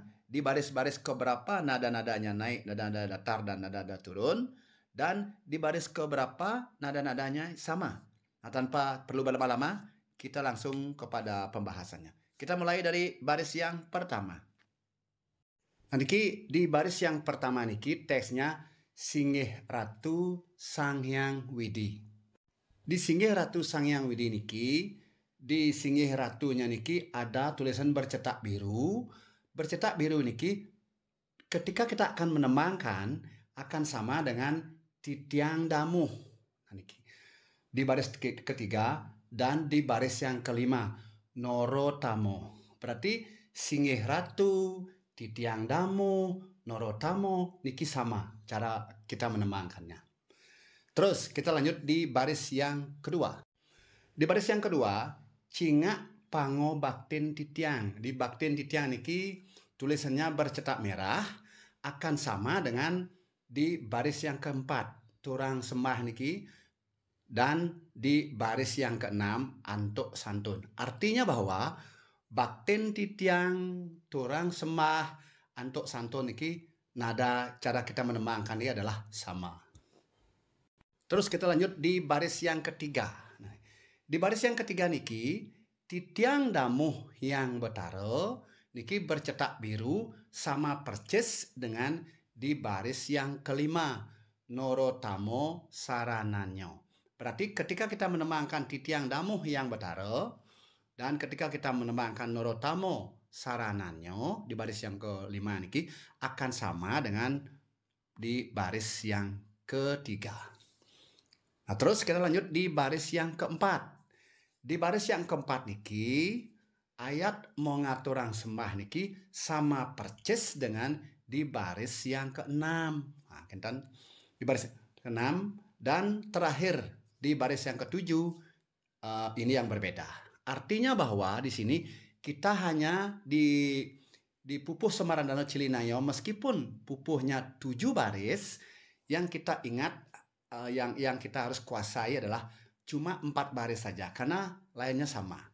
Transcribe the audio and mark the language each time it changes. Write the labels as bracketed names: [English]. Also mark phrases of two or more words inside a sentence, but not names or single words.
[Indonesian] Di baris-baris keberapa nada-nadanya naik, nada-nada datar, dan nada-nada turun. Dan di baris keberapa nada-nadanya sama. Nah, tanpa perlu berlama-lama, kita langsung kepada pembahasannya. Kita mulai dari baris yang pertama. Nah, niki di baris yang pertama niki teksnya [Balinese] Singgih Ratu Sanghyang Widi. [Indonesian] Di [Balinese] Singgih Ratu Sanghyang Widi [Indonesian] niki, di Singgih Ratunya niki ada tulisan bercetak biru. Bercetak biru niki ketika kita akan menembangkan akan sama dengan [Balinese] titiang damuh. [Indonesian] Nah, niki. Di baris ketiga dan di baris yang kelima norotamo. Berarti [Balinese] Singgih Ratu, titiang damuh, norotamo [Indonesian] niki sama cara kita menembangkannya. Terus kita lanjut di baris yang kedua. Di baris yang kedua, [Balinese] Cingak pangobaktin titiang. [Indonesian] Di [Balinese] baktin titiang [Indonesian] niki tulisannya bercetak merah akan sama dengan di baris yang keempat, [Balinese] turang sembah niki, [Indonesian] dan di baris yang keenam, [Balinese] antuk santun. [Indonesian] Artinya bahwa [Balinese] baktin titiang, turang sembah, antuk santun [Indonesian] niki nada cara kita menembangkan ini adalah sama. Terus kita lanjut di baris yang ketiga. Nah, di baris yang ketiga niki, [Balinese] titiang damuh yang betaro [Indonesian] niki bercetak biru sama percis dengan di baris yang kelima, [Balinese] norotamo sarananyo. [Indonesian] Berarti ketika kita menembangkan [Balinese] titiang damuh yang betaro [Indonesian] dan ketika kita menembangkan [Balinese] norotamo sarananyo [Indonesian] di baris yang kelima niki akan sama dengan di baris yang ketiga. Nah, terus kita lanjut di baris yang keempat. Di baris yang keempat niki, ayat mau [Balinese] ngaturang sembah [Indonesian] niki sama percis dengan di baris yang keenam. Nah, kintan di baris keenam dan terakhir di baris yang ketujuh ini yang berbeda. Artinya bahwa di sini kita hanya di pupuh Semaran Danau Cilinayo meskipun pupuhnya 7 baris, yang kita ingat yang kita harus kuasai adalah cuma 4 baris saja karena lainnya sama.